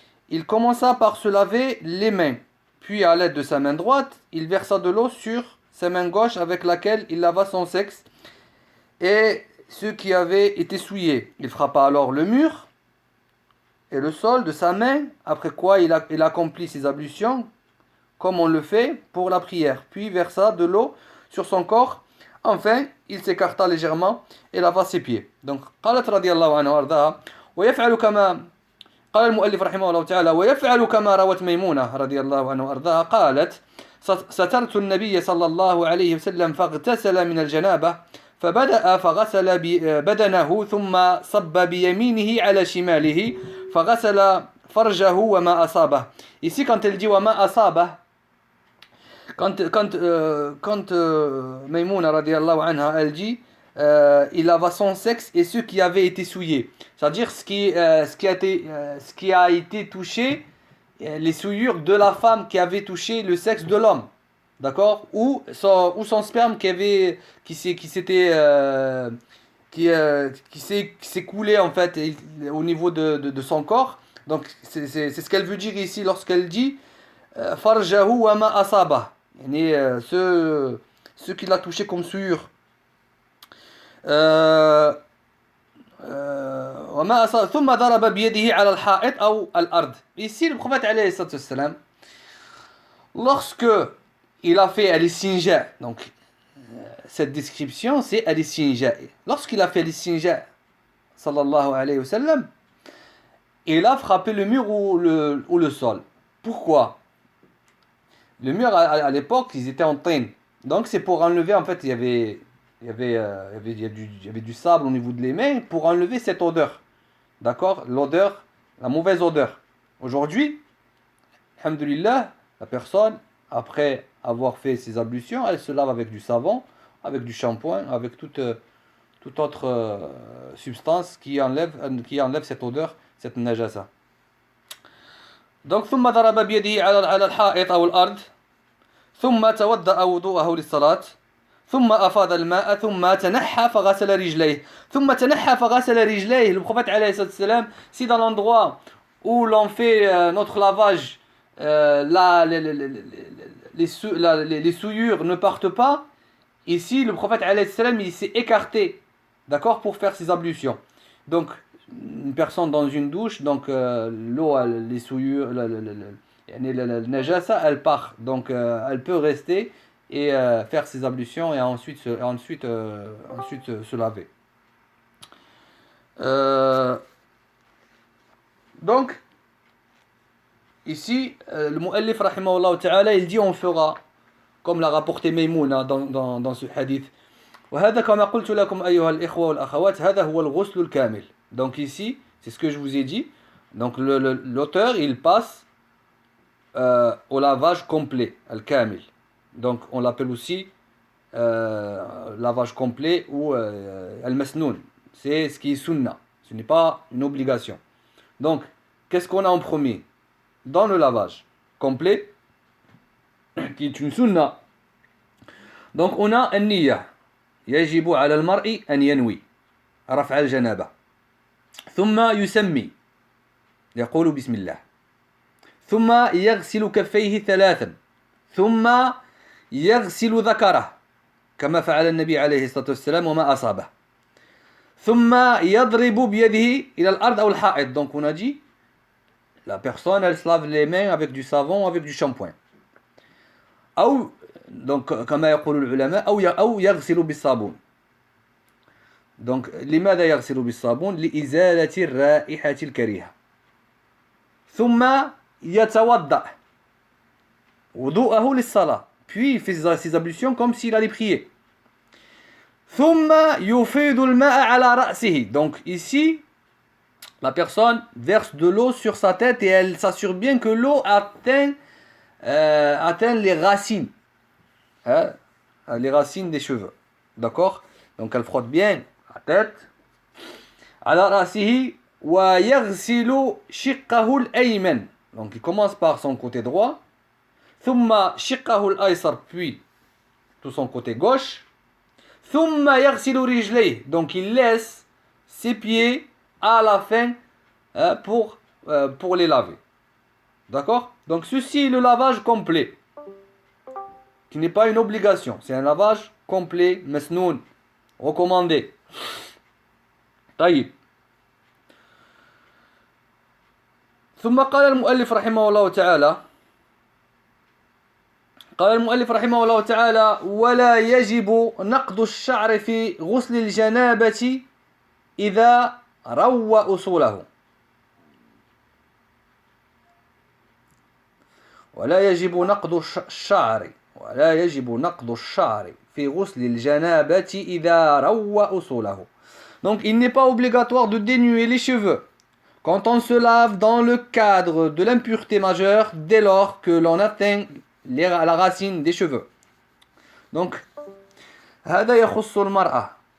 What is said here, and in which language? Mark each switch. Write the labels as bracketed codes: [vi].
[fr] Il commença par se laver les mains, puis à l'aide de sa main droite, il versa de l'eau sur sa main gauche avec laquelle il lava son sexe et ceux qui avaient été souillés. Il frappa alors le mur et le sol de sa main, après quoi il accomplit ses ablutions comme on le fait pour la prière, puis versa de l'eau sur son corps. Enfin, il s'écarta légèrement et lava ses pieds. [ar] Donc, قالت رضي الله عنها وارضاها ويفعل كما قال المؤلف رحمه الله تعالى ويفعل كما روت ميمونة رضي الله عنها وارضاها قالت سترت النبي صلى الله عليه وسلم فاغتسل من الجنابة فبدأ فغسل بدنه ثم صب بيمينه على شماله فغسل فرجه وما أصابه. [fr] Ici quand elle dit [ar] وما أصابه, [fr] quand Maïmouna radiallahu anha elle dit il lava son sexe et ceux qui avaient été souillés. C'est-à-dire ce qui a été touché, les souillures de la femme qui avait touché le sexe de l'homme. D'accord? Ou son sperme qui s'est coulé en fait au niveau de son corps. Donc c'est ce qu'elle veut dire ici lorsqu'elle dit [ar] farjahu wa ma asaba. [fr] Yani, ce qui l'a touché comme souillure. [ar] وما أصاب ثم ضرب بيده على الحائط أو الأرض. [fr] Ici le prophète alayhi salam, lorsque il a fait al-istinja, donc cette description c'est al-istinja. Lorsqu'il a fait al-istinja sallallahu alayhi wa sallam, il a frappé le mur ou le sol. Pourquoi? Le mur à l'époque ils étaient en traîne, donc c'est pour enlever, en fait il y avait du sable au niveau de les mains pour enlever cette odeur. D'accord? L'odeur, la mauvaise odeur. Aujourd'hui, alhamdulillah, la personne, après avoir fait ses ablutions, elle se lave avec du savon, avec du shampoing, avec toute autre substance qui enlève cette odeur, cette najasa. [ar] Donc, ثم ضرب بيده على الحائط أو الأرض ثم توضأ وضوءه للصلاة ثم أفاض الماء ثم تنحى فغسل رجليه ثم تنحى فغسل رجليه. [fr] Le prophète alayhi salam, si dans l'endroit où l'on fait notre lavage les souillures ne partent pas, ici le prophète alayhi salam il s'est écarté, d'accord, pour faire ses ablutions. Donc une personne dans une douche, donc l'eau, les souillures, la najasa, elle part, donc elle peut rester et faire ses ablutions et ensuite se laver. Donc ici le mu'allif rahimahullah ta'ala il dit on fera comme l'a rapporté Maymouna dans ce hadith. [ar] وهذا كما قلت لكم أيها الإخوة والأخوات هذا هو الغسل الكامل. [fr] Donc ici c'est ce que je vous ai dit. Donc l'auteur il passe au lavage complet, al-kamil. Donc on l'appelle aussi lavage complet ou al-masnoun. C'est ce qui est sunna. Ce n'est pas une obligation. Donc qu'est-ce qu'on a en premier dans le lavage complet, qui est une sunna? Donc on a an-niyya. [ar] يجب على المرء أن ينوي رفع الجنابة ثم يسمي يقول بسم الله ثم يغسل كفيه ثلاثا ثم يغسل ذكره كما فعل النبي عليه الصلاة والسلام وما أصابه ثم يضرب بيده إلى الأرض أو الحائط. [fr] Donc on a dit la personne elle se lave les mains avec du savon, avec du shampoing. [ar] أو donc كما يقول العلماء أو يغسل بالصابون. Donc لماذا يغسل بالصابون؟ لإزالة الرائحة الكريهة. ثم يتوضأ وضوءه للصلاة. [fr] Puis il fait ses ablutions comme s'il allait prier. [ar] ثم يفيض الماء على رأسه. [fr] Donc ici la personne verse de l'eau sur sa tête et elle s'assure bien que l'eau atteint les racines. Les racines des cheveux. D'accord? Donc elle frotte bien la tête. [ar] على رأسه ويغسل شقه الأيمن. [fr] Donc il commence par son côté droit. [ar] ثم شقه الأيسر, [fr] puis tout son côté gauche. [ar] ثم يغسل رجليه. [fr] Donc il laisse ses pieds à la fin pour les laver. D'accord? Donc ceci est le lavage complet, qui n'est pas une obligation, c'est un lavage complet, masnoun, recommandé. [ar] طيب. ثم قال المؤلف رحمه الله تعالى ولا يجب نقض الشعر في غسل الجنابة إذا روى أصوله. ولا يجب نقض الشعر في غسل الجنابة إذا روى أصوله. [fr] Donc il n'est pas obligatoire de dénuer les cheveux quand on se lave dans le cadre de l'impureté majeure dès lors que l'on atteint la racine des cheveux. Donc [ar] هذا يخص المرأة